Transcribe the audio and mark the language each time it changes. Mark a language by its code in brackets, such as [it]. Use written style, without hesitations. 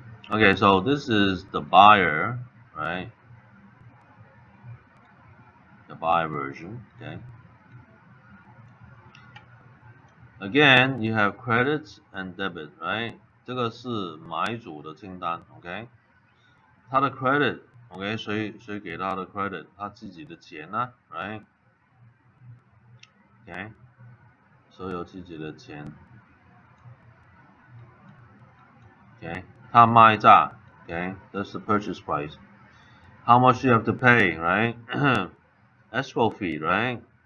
[en] Okay, so this is the buyer, right? The buyer version, okay. Again, you have credits and debit, right? [zh] 这个是买主的清单 ，OK。他的 credit, OK， 谁给他的 credit？他自己的钱呢 ，right？ OK， 所有自己的钱 ，OK。他卖价 [en] ，OK， that's the purchase price. How much you have to pay, right? Escrow fee, right?